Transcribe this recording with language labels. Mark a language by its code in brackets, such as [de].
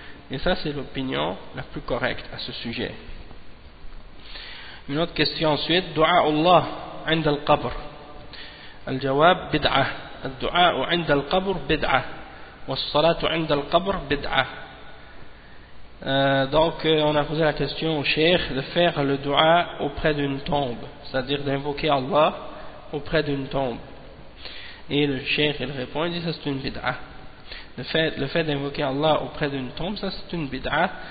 [fr] Et ça c'est l'opinion la plus correcte à ce sujet. Une autre question ensuite. [ar] Dua Allah عند القبر. الجواب بدعة. الدعاء عند القبر بدعة والصلاة عند القبر بدعة. [fr] Donc on a posé la question au cheikh de faire le dua auprès d'une tombe, c'est-à-dire d'invoquer Allah auprès d'une tombe. Et le cheikh il répond, il dit ça c'est une bid'a. Le fait d'invoquer Allah auprès d'une tombe, ça c'est une bid'a.